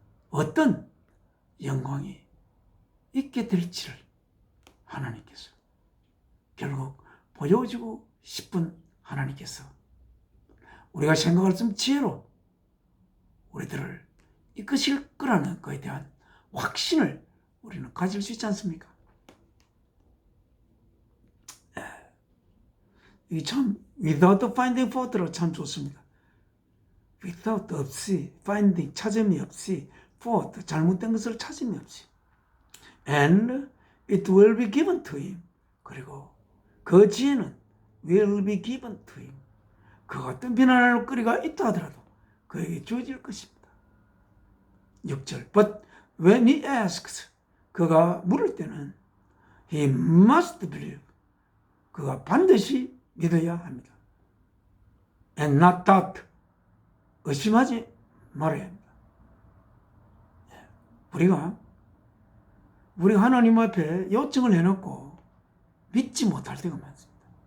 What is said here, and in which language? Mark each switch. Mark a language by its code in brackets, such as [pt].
[ko] 어떤 영광이 있게 될지를 하나님께서 결국 보여주고 싶은 하나님께서 우리가 생각할 수 없는 지혜로 우리들을 이끄실 거라는 것에 대한 확신을 우리는 가질 수 있지 않습니까? 이게 참 [en] without finding fault [ko] 로 참 좋습니다. [en] without [ko] 없이, [en] finding [ko] 찾음이 없이, [en] fault [ko] 잘못된 것을 찾음이 없이, [en] and it will be given to him. [ko] 그리고 그 지혜는 [en] will be given to him. [ko] 그 어떤 비난할 거리가 있다 하더라도 그에게 주어질 것입니다. [en] 6절 But when he asks, [ko] 그가 물을 때는 [en] he must believe. [ko] 그가 반드시 믿어야 합니다. [en] And not doubt. [ko] 의심하지 말아야 합니다. 우리가 하나님 앞에 요청을 해놓고 믿지 못할 때가 많습니다.